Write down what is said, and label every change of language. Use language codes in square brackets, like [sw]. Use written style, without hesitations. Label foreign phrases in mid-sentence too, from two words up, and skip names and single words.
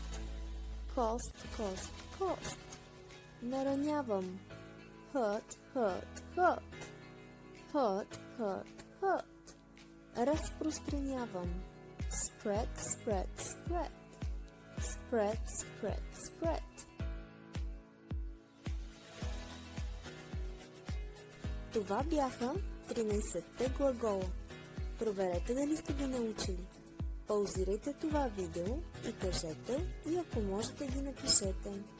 [en] Cost, cost, cost. Наранявам. Hurt, hurt, hurt. Hurt, hurt, hurt. Разпространявам. Spread, spread, spread. Spread, spread, spread. [bg] Това бяха 13-те глагола. Проверете дали сте ги научили. Паузирайте това видео и кажете, и ако можете ги напишете.